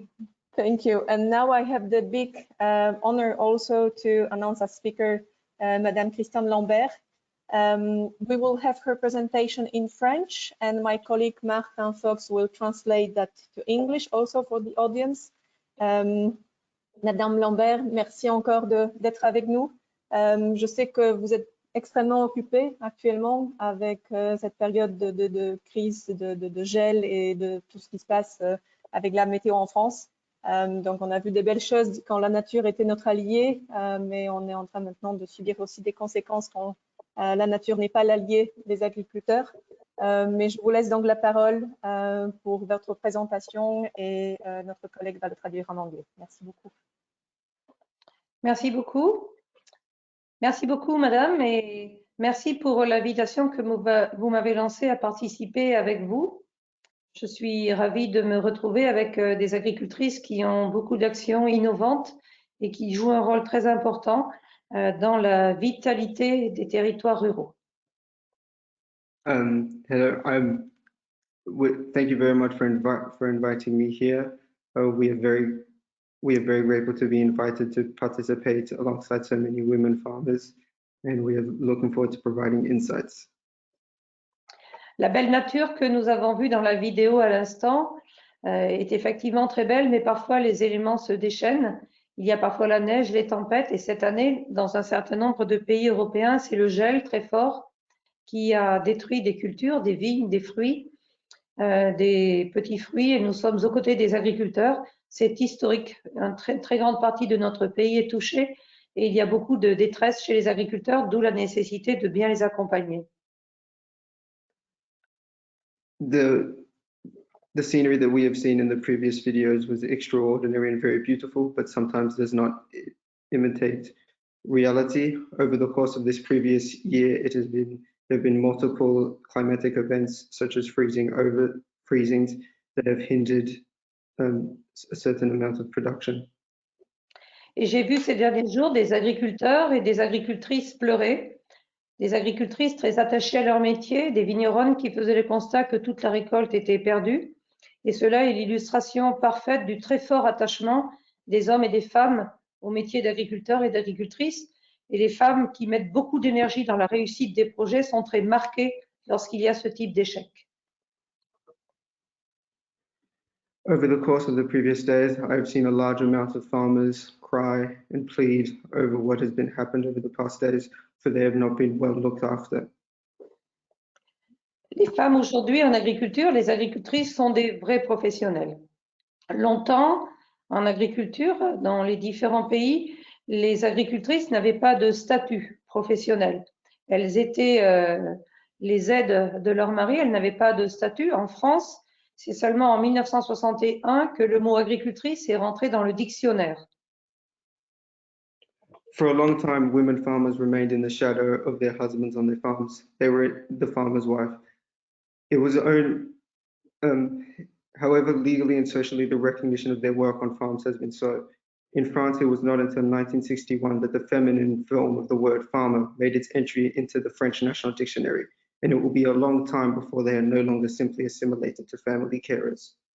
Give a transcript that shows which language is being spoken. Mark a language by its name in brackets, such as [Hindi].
[English] And thank you. And now I have the big honor also to announce as speaker Madame Christiane Lambert. We will have her presentation in French, and my colleague Martin Fox will translate that to English also for the audience. [French] Madame Lambert, merci encore d'être avec nous. Je sais que vous êtes extrêmement occupée actuellement avec cette période de crise, de gel et de tout ce qui se passe avec la météo en France. Donc, on a vu des belles choses quand la nature était notre allié, mais on est en train maintenant de subir aussi des conséquences quand la nature n'est pas l'allié des agriculteurs. Mais je vous laisse donc la parole pour votre présentation et notre collègue va le traduire en anglais. Merci beaucoup. Merci beaucoup. Merci beaucoup, madame, et merci pour l'invitation que vous m'avez lancée à participer avec vous. Je suis ravie de me retrouver avec des agricultrices qui ont beaucoup d'actions innovantes et qui jouent un rôle très important dans la vitalité des territoires ruraux. [English] Hello, thank you very much for inviting me here. We are very grateful to be invited to participate alongside so many women farmers, and we are looking forward to providing insights. [French] La belle nature que nous avons vue dans la vidéo à l'instant est effectivement très belle, mais parfois les éléments se déchaînent. Il y a parfois la neige, les tempêtes, et cette année, dans un certain nombre de pays européens, c'est le gel très fort qui a détruit des cultures, des vignes, des fruits, des petits fruits, et nous sommes aux côtés des agriculteurs. C'est historique. Une très grande partie de notre pays est touchée et il y a beaucoup de détresse chez les agriculteurs, d'où la nécessité de bien les accompagner. [English] The scenery that we have seen in the previous videos was extraordinary and very beautiful, but sometimes does not imitate reality. Over the course of this previous year, there have been multiple climatic events such as freezings that have hindered a certain amount of production. [French] Et j'ai vu ces derniers jours des agriculteurs et des agricultrices pleurer, des agricultrices très attachées à leur métier, des vigneronnes qui faisaient le constat que toute la récolte était perdue. Et cela est l'illustration parfaite du très fort attachement des hommes et des femmes au métier d'agriculteur et d'agricultrice. Et les femmes qui mettent beaucoup d'énergie dans la réussite des projets sont très marquées lorsqu'il y a ce type d'échec. [English] Over the course of the previous days, I've seen a large amount of farmers cry and plead over what has been happened over the past days, for they have not been well looked after. [French] Les femmes aujourd'hui en agriculture, les agricultrices sont des vrais professionnels. Longtemps, en agriculture, dans les différents pays, les agricultrices n'avaient pas de statut professionnel. Elles étaient les aides de leur mari, elles n'avaient pas de statut. En France, c'est seulement en 1961 que le mot agricultrice est rentré dans le dictionnaire. [English] For a long time, women farmers remained in the shadow of their husbands on their farms. They were the farmer's wife. It was however, legally and socially, the recognition of their work on farms has been slow. In France, it was not until 1961 that the feminine form of the word farmer made its entry into the French National Dictionary, and it will be a long time before they are no longer simply assimilated to family carers.